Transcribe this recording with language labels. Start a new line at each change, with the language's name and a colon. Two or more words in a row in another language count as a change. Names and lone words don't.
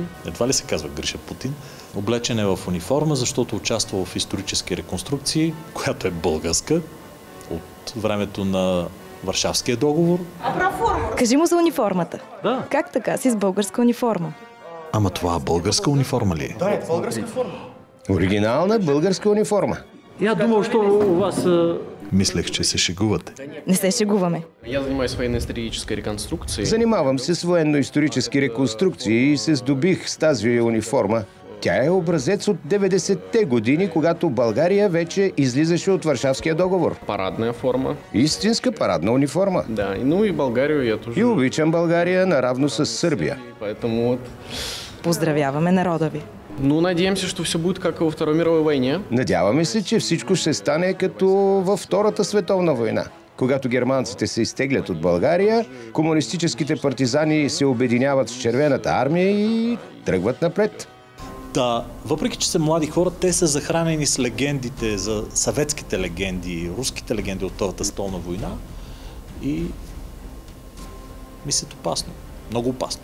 Bulgarian: Едва ли се казва Гриша Путин? Облечен е в униформа, защото участва в исторически реконструкции, която е българска, от времето на Варшавския договор. Кажи му за униформата. Да. Как така си с българска униформа? Ама това българска униформа ли е? Да, е българска форма. Оригинална българска униформа.
Russian: Я думал, що у вас...
Bulgarian: Мислех, че се шегувате. Не се шегуваме.
Russian: Я занимаюсь военно-исторической реконструкцией.
Bulgarian: Занимавам се с военно-исторически реконструкции и се здобих с тази униформа. Тя е образец от 90-те години, когато България вече излизаше от Варшавския договор. Парадна форма. Истинска парадна униформа. Да,
Russian: ну и Българию я тоже.
Bulgarian: И обичам България наравно с Сърбия.
Russian: Поэтому вот...
Bulgarian: Поздравяваме народа ви.
Russian: Ну, надеемся, что все будет как и во Второй мировой войне.
Bulgarian: Надяваме се, че всичко ще стане като във Втората световна война. Когато германците се изтеглят от България, комунистическите партизани се обединяват с Червената армия и тръгват напред. Да, въпреки че са млади хора, те са захранени с легендите, за съветските легенди, руските легенди от Втората световна война и мислят опасно, много опасно.